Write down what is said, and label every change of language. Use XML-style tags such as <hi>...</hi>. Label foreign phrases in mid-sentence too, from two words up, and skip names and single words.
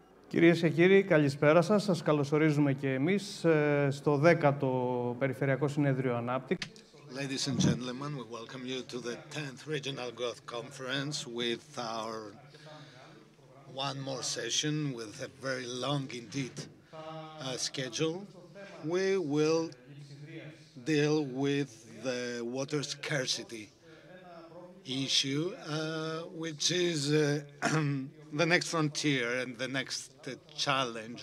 <el>Κυρίες και κύριοι, καλησπέρα σας. Σας καλωσορίζουμε και εμείς στο 10ο Περιφερειακό Συνέδριο Ανάπτυξης.</el> <en>Ladies and gentlemen, we welcome you to the 10th Regional Growth Conference with our one more session with a very long indeed schedule. We will deal with the water scarcity issue, which is the next frontier and the next challenge.</en>